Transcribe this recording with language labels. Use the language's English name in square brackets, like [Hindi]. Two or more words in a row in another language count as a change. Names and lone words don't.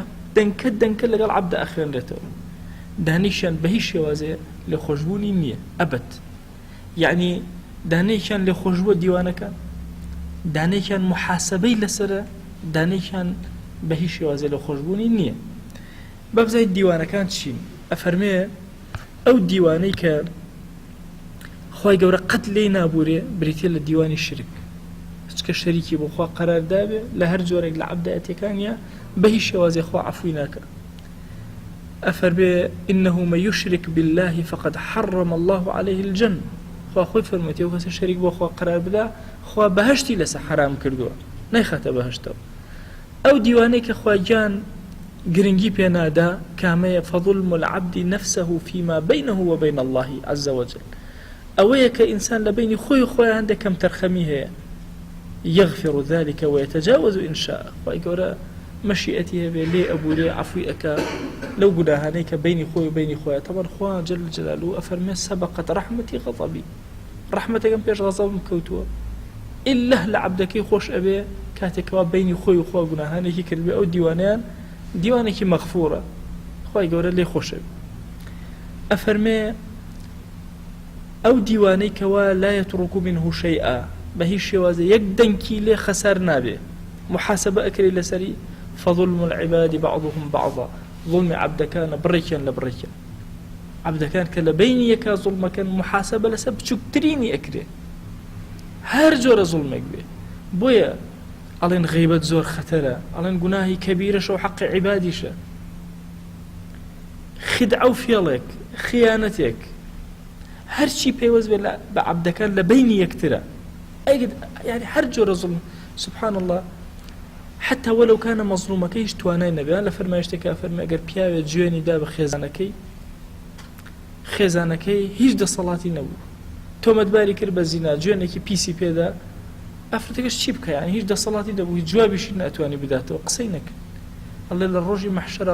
[Central Kurdish] دەنکە لەگەڵ عەبدە ئەخوێنرێتەوە دانیشیان بە هیچ شێوازێ لێ خۆشبوونی نییە ئەبەت یعنی دانەیەکیان لێ خۆشبووە دیوانەکان دانەیەکیان محاسبەی لەسرە دانەیەکیان بە هیچ شێوازێ لێ خۆشبوونی نییە بەبزای دیوانەکان چین ئەفەرمێ ئەو دیوانەی کە خوای گەورە قەت لێی نابورێ بریتێ لە دیوانی شرک چکە شەریکی بۆ خوا قەرار دابێ لە هەر جۆرێک لە عەبدایەتیەکانیە بە هیچ شێوازێ خوا عەفوی ناکە ئەفەرمێ [Arabic] إنه من يشرك بالله فقد حرم الله عليه الجنة [Central Kurdish] خوا خۆی فەرموویەتی ئەو کەسە شەریک بۆ خوا قەرار بدا خوا بەهەشتی لەسەر حرام کردووە نەیخاتە بەهەشتەوە ئەو دیوانەی کە خواگیان گرنگی پێ نادا کامەیە [Arabic] فظلم العبد نفسه فيما بينه وبين الله عز وجل [Central Kurdish] ئەوەیە کە ئینسان لە بینی خۆی خۆیان دەکەم تەرخەمی هەیە [Arabic] يغفر ذلك ويتجاوز إن شاء [Central Kurdish] خوای گەورە مەشیئەتی هەبێ لێ ئەبورێ عەفوی ئەکا لەو گوناهانەی کە بینی خۆی و بینی خۆیە طبعا خوا [Arabic] جل جلاله [Central Kurdish] ئەفەرمێ [Arabic] سبقت رحمتي غضبي [Central Kurdish] رحمتەکەم پێش غەزەبم کەوتووە ئللا لە عەبدەکەی خۆش ئەبێ کاتێکەوە بینی خۆی و خوا گوناهانێکی کردبێ ئەو دیوانیان دیوانێکی مەغفورە خوای گەورە لێ خۆش ئەبێ ئەفەرمێ ئەو دیوانەی کەوا [Arabic] لا يترك منه شيئا [Central Kurdish] بە هیچ شێوازە یەک دەنکی لێ خەسار نابێ محاسبە ئەکرێ لەسەری [Arabic] فظلم العباد بعضهم بعضا [Central Kurdish] ظلمی عەبدەکانە بڕێکیان لە بڕێکیان عەبدەکان کە لە بینی یەکا زوڵمەکەن محاسبە لەسەر بچووکترینی ئەکرێ هەر جۆرە زوڵمێک بێ بۆیە ئەڵێن غیبەت زۆر خەتەرە ئەڵێن گوناهی کەبیرەشە و حەقی عیبادیشە خدعە و فێڵێک خیانەتێک هەرچی پێوەست بێ بە عەبدەکان لە بینی یەکترە يعني هەر جۆرە زوڵم [Arabic] سبحان الله حتى ولو كان [Central Kurdish] مظلومەکە هیچ توانای نەبێ لە فەرمایشتێکا فەرمێ ئەگەر پیاوێت جوێنی دا بە خێزانەکەی هیچ دەسەڵاتی نەبوو تۆمەتباری کرد بە زینا جوێنێکی پیسی پێدا ئەفرەتەکەش چی بکە یعنی هیچ دەسەڵاتی نەبوو هیچ جوابیشی ناتوانی بداتەوە قسەی نەکرد ئەڵێ لە ڕۆژی مەحشەرە